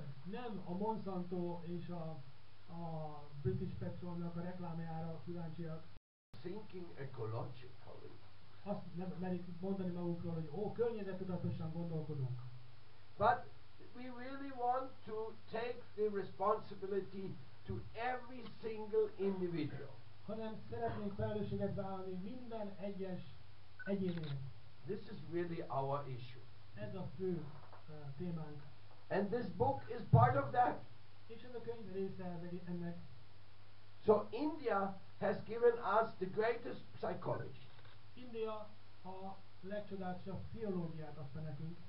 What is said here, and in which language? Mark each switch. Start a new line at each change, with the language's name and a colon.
Hungarian: Nem a Monsanto és a British Petrolnak a reklámjára kíváncsiak.
English: Thinking ecologically.
Hungarian: Azt nem merik mondani magukról, hogy környezettudatosan gondolkodunk.
English: But we really want to take the responsibility to every single individual.
Hungarian: Hanem szeretnénk felelősséget vállalni minden egyes egyénért.
English: This is really our issue.
Hungarian: Ez a fő témánk.
English: And this book is part of that.
Hungarian: És ez a könyv része ennek.
English: So India has given us the greatest psychology.
Hungarian: India A legcsodálatosabb pszichológiát adta nekünk.